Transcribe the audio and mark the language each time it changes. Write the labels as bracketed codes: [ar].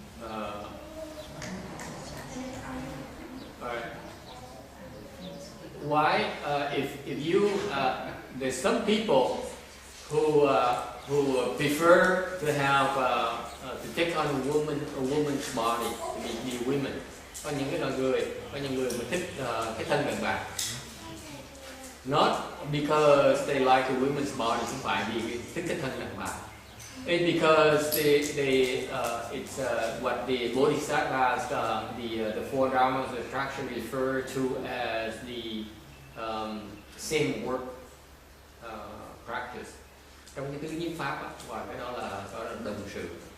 [en] All right. Why? If you there's some people who prefer to have to take on a woman's body, to be women. [vi] Có những người mà thích cái thân đàn bà. [en] Not because they like the women's body, [vi] không phải vì thích cái thân đàn bà. [en] It's because it's what the bodhisattvas, the 4 dharmas of attraction refer to as the same work practice. [vi] Trong cái tứ nhiếp pháp gọi cái đó là đồng sự.